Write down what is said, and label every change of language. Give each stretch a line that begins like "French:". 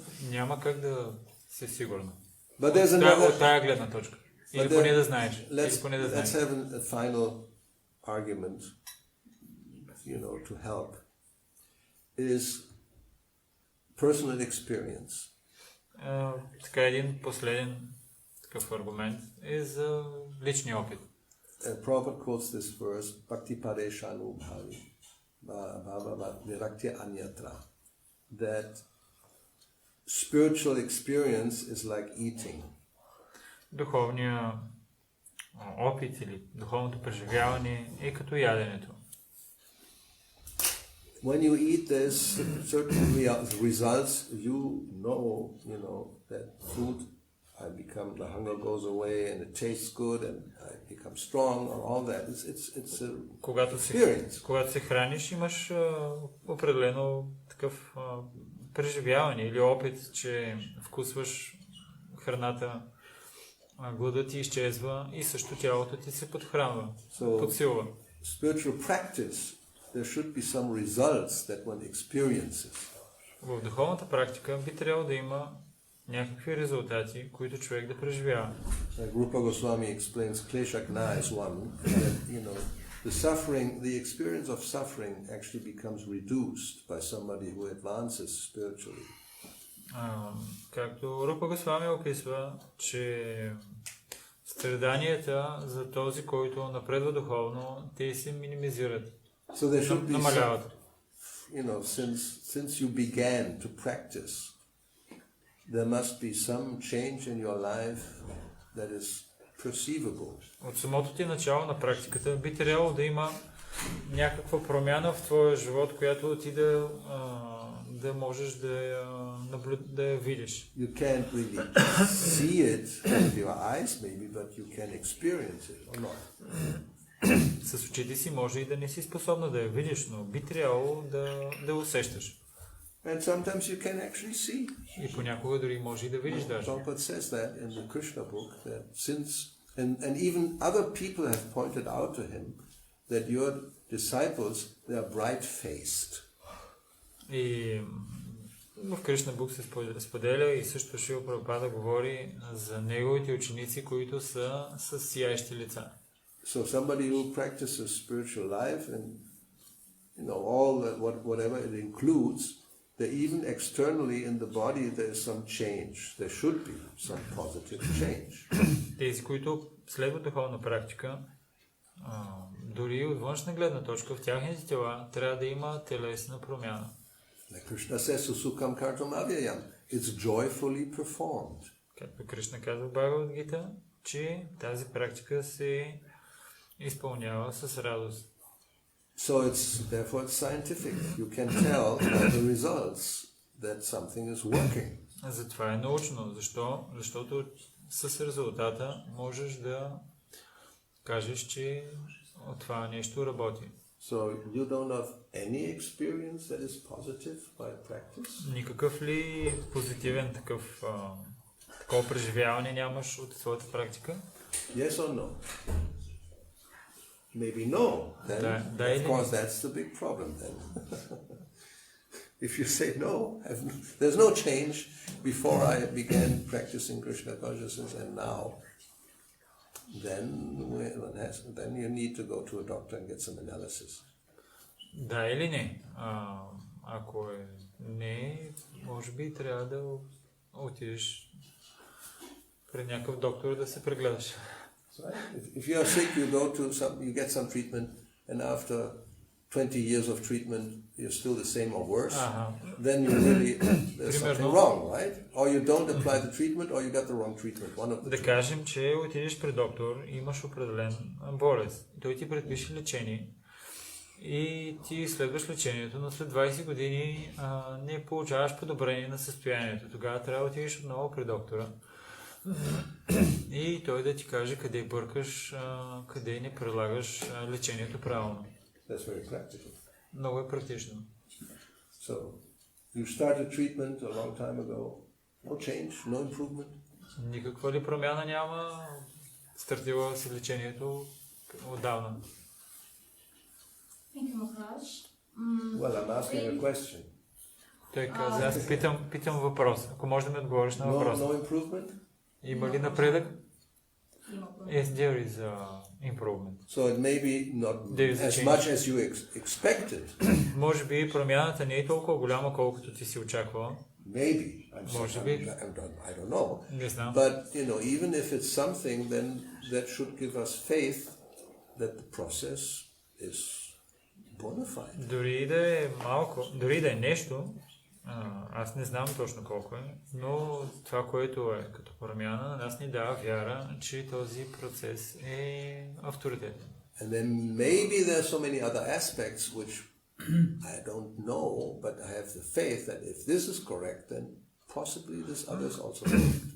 Bulgarian: Няма как да си сигурна.
English: But there's another...
Bulgarian: От тая гледна точка. Или поне да знаеш.
English: Let's have a final argument, to help, is personal experience.
Bulgarian: Така един последен такъв аргумент е за личния опит.
English: Prabhupada quotes this verse,
Sanskrit: Bhakti Padeshanu Bhavi, Bhava Viraktya Anyatra,
English: that spiritual experience is like eating.
Bulgarian: Духовният опит или духовното преживяване е като яденето.
English: When you eat, there's certain results. You know that food, the hunger goes away and it tastes good and I become strong or all that. It's a experience.
Bulgarian: Когато се храниш, имаш определено такъв преживяване или опит, че вкусваш храната, гладът ти изчезва и също тялото ти се подхранва, подсилва.
English: Spiritual practice, there should be some results that one experiences.
Bulgarian: В духовната практика би трябвало да има някакви резултати, които човек да преживява.
English: Like Goswami explains, Klesha Gna is one, that, the experience of suffering actually becomes reduced by somebody who advances spiritually.
Bulgarian: Както Рупа Госвами описва, че страданията за този, който напредва духовно, те се минимизират, намаляват.
English: Since you began to practice, there must be some change in your life that is perceivable.
Bulgarian: От самото ти начало на практиката би трябвало да има някаква промяна в твоя живот, която ти да можеш да я видиш.
English: You can't really see it with your eyes maybe, but you can experience it or not.
Bulgarian: С очите си може и да не си способна да я видиш, но би трябвало да усещаш.
English: And sometimes you can actually see.
Bulgarian: И понякога дори може и да видиш даже.
English: Prabhupada says that in the Krishna book, that and even other people have pointed out to him that your disciples, they are bright-faced.
Bulgarian: И в Кришна Бук се споделя и също Шрила Прабхупада говори за неговите ученици, които са с сияещи лица.
English: So somebody who practices spiritual life and all that, whatever it includes, that even externally in the body there is some change. There should be some positive change.
Bulgarian: Тези, които следват духовна практика, дори от външна гледна точка, в тяхните тела трябва да има телесна промяна.
English: Like Krishna says,
Sanskrit: Susukam Kartam Avyayam.
English: It's joyfully performed.
Bulgarian: Както Кришна казва в Бхагавад Гита, че тази практика се изпълнява с радост.
English: So therefore it's scientific. You can tell by the results that something is working.
Bulgarian: Затова е научно. Защо? Защото с резултата можеш да кажеш, че от това нещо работи.
English: So you don't have any experience that is positive by practice?
Bulgarian: Никакъв ли позитивен такова преживяване нямаш от твоята практика?
English: Yes or no? Maybe no. Then, of course, that's the big problem then. If you say no, there's no change before I began practicing Krishna consciousness and now, then you need to go to a doctor and get some analysis.
Bulgarian: Да или не? Ако не, може би трябва да отидеш при някакъв доктор да се прегледаш.
English: If you are sick, you get some treatment, and after 20 years of treatment, you're still the same or worse. Then there's something wrong, right? Or you don't apply the treatment, or you got the wrong treatment. One of the
Bulgarian: Да кажем, че отидеш при доктор, имаш определен болест. Той ти предпише лечение и ти следваш лечението, но след 20 години не получаваш подобрение на състоянието. Тогава трябва да отидеш отново при доктора и той да ти каже къде бъркаш, къде не прилагаш лечението правилно.
English: That's very practical.
Bulgarian: Много е практично.
English: So, you started treatment a long time ago. No change, no improvement.
Bulgarian: Никаква ли промяна няма? Стартила си лечението отдавна.
English: Thank you, Maharaj. Well, I'm asking a question.
Bulgarian: Той каза, аз питам въпрос. Ако можеш да ми отговориш на въпроса.
English: No improvement?
Bulgarian: Има ли напредък?
English: Yes, there is improvement. So it may be not as much as you expected.
Bulgarian: Може би промяната не е толкова голяма, колкото ти си очаквала.
English: Maybe. I don't know.
Bulgarian: Не знам.
English: But, even if it's something, then that should give us faith that the process is bona fide.
Bulgarian: Дори да е малко, дори да е нещо, аз не знам точно колко е, но това, което е като промяна, нас ни дава вяра, че този процес е авторитетен.
English: And then maybe there are so many other aspects which I don't know, but I have the faith that if this is correct, then possibly this other is also correct.